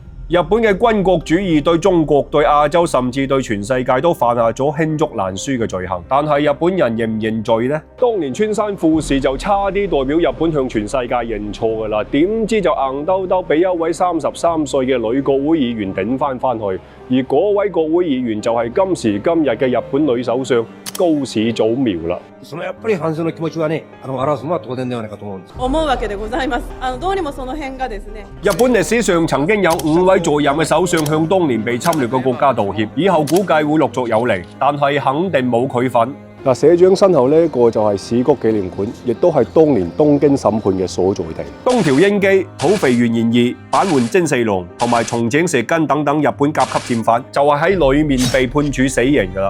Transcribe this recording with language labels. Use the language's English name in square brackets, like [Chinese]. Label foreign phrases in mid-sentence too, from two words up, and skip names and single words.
[Cantonese] 日本嘅軍國主義對中國、對亞洲甚至對全世界都犯下咗罄竹難書嘅罪行，但係日本人認唔認罪呢？當年川山富士就差啲代表日本向全世界認錯㗎啦，點知就硬兜兜俾一位33歲嘅女國會議員頂返返去，而嗰位國會議員就係今時今日嘅日本女首相高市早苗啦。 [Japanese] やっぱり反省の気持ちはね、表すのは当然ではないかと思うんです。思うわけでございます。どうにもその辺がですね。 [Cantonese] 日本歷史上曾經有5位在任嘅首相向當年被侵略嘅國家道歉，以後估計會陸續有嚟，但係肯定冇佢份。嗱，社長身後呢個就係史谷紀念館，亦都係當年東京審判嘅所在地。東條英機、土肥原賢二、坂垣征四郎同埋松井石根等等日本甲級戰犯，就係喺裏面被判處死刑㗎啦。